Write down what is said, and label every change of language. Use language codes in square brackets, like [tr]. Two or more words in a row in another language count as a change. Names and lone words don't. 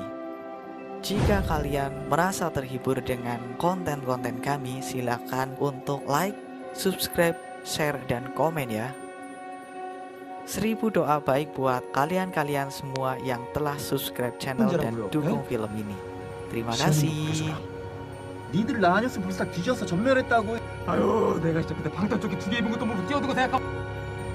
[id] Jika kalian merasa terhibur dengan konten-konten kami, silakan untuk [en] like, subscribe, share, [id] dan komen ya. 1000 doa baik buat kalian-kalian semua yang telah subscribe channel dan dukung film ini. Terima kasih. [ko] 니들 나 아니었으면 벌써 다 뒤져서 전멸했다고. 아유, 내가 진짜 그때 방탄 조끼 2개 입은 것도 모르고 뛰어들고 생각하고